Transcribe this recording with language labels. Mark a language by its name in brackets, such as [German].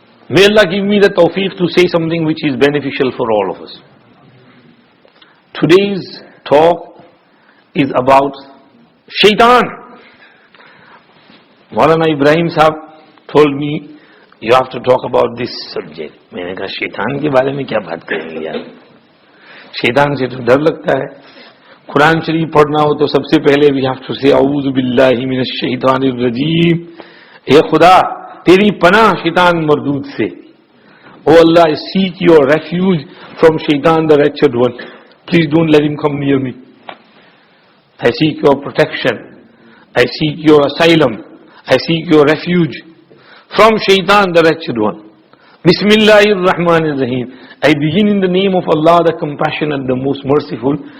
[English] May Allah give me the tawfiq to say something which is beneficial for all of us. Today's talk is about shaytan. Maulana Ibrahim Sahab told me, you have to talk about this subject. [Hindi] मैंने कहा शैतान के बारे में क्या बात करेंगे यार, शैतान से तो डर लगता है। कुरान शरीफ पढ़ना हो तो सबसे पहले [English] we have to say [Arabic] औज़ु बिल्लाहि मिनश शैतानिर रजीम, [Hindi] ए खुदा तेरी पनाह शैतान मरदूद से। [English] Oh Allah, I seek your refuge from shaitan the wretched one. Please don't let him come near me. I seek your protection. I seek your asylum. I seek your refuge from shaitan the wretched one. [Arabic] Bismillahir Rahmanir Rahim. [English] I begin in the name of Allah, the compassionate, the most merciful.